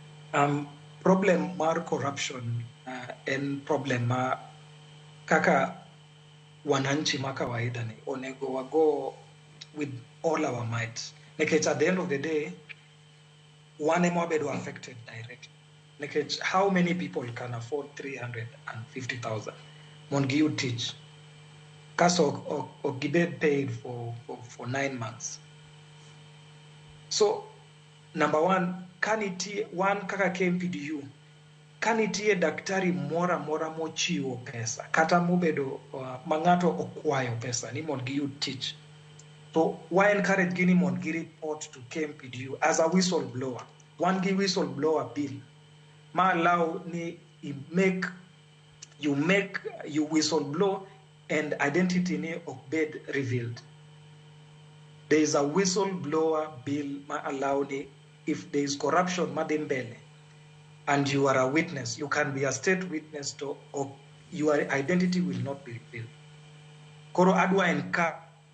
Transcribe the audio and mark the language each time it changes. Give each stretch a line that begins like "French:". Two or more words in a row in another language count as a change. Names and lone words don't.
Luo (Kenya and Tanzania): Problem mar corruption en problem ma kaka wananchi ma kawaida ni onego wago
English: with all our might. Because at the end of the day, one
Luo (Kenya and Tanzania): ema wabedo
English: affected directly. Because how many people can afford 350,000? Mondo you teach.
Luo (Kenya and Tanzania): Kaso or gibed
English: paid for 9 months. So number one,
Luo (Kenya and Tanzania): Kanitie one kaka KMPDU. Kanitie daktari mora mochiwo pesa. Kata mubedo mangato okwayo pesa ni mondo
English: you teach. So why encourage
Luo (Kenya and Tanzania): gini mondo gi
English: report to KMPDU as a whistleblower? One give whistleblower bill. Ma allow ni you whistleblow and identity ni okbed revealed. There is a whistleblower bill ma allow ni if there is corruption madembele and you are a witness, you can be a state witness to or your identity will not be revealed.
Luo (Kenya and Tanzania): Koro adwa encourage